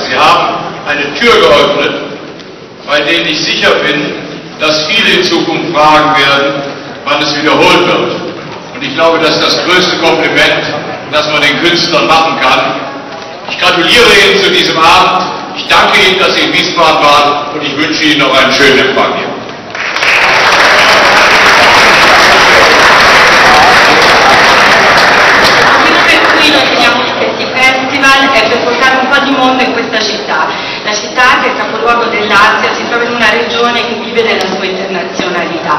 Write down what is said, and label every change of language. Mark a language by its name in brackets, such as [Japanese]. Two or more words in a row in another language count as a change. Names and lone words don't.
[German] Sie haben eine Tür geöffnet, bei denen ich sicher bin, dass viele in Zukunft fragen werden, wann es wiederholt wird. Und ich glaube, das ist das größte Kompliment, das man den Künstlern machen kann. Ich gratuliere Ihnen zu diesem Abend. Ich danke Ihnen, dass Sie in Wiesbaden waren und ich wünsche Ihnen noch einen schönen Empfang hier. [Italian] È per portare un po' di mondo in questa città. La città, che è il capoluogo dell'Asia, si trova in una regione che vive della sua internazionalità.